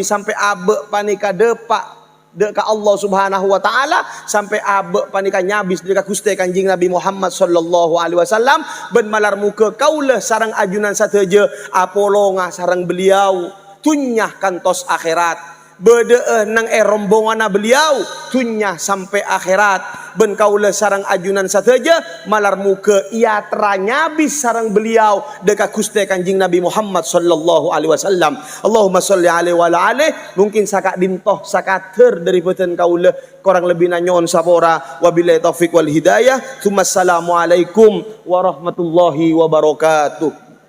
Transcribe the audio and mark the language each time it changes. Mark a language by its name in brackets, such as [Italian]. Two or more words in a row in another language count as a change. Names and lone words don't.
[Madurese] sampai abe panika depak deka Allah [Arabic] سبحانه وتعالى [Madurese] sampai abe panika nyabis deka Gusti Kanjeng Nabi Muhammad [Arabic] صلى الله عليه وسلم [Madurese] ben malar muka kaulah sarang ajunan sateja apolonga sarang beliau tunyah kantos akhirat bedeeh nang rombongan beliau tunyah sampai akhirat ben kaulah sarang ajunan sateja malar muka ia teranyabis sarang beliau deka Gusti Kanjeng Nabi Muhammad [Arabic] صلى الله عليه وسلم. اللهم صل عليه وعلى آله. [Madurese] Mungkin sakak dintoh sakater dari beten kaulah [Indonesian] kurang lebih [Madurese] nanyon sapora [Arabic] وبالله التوفيق والهداية. السلام عليكم ورحمة الله وبركاته.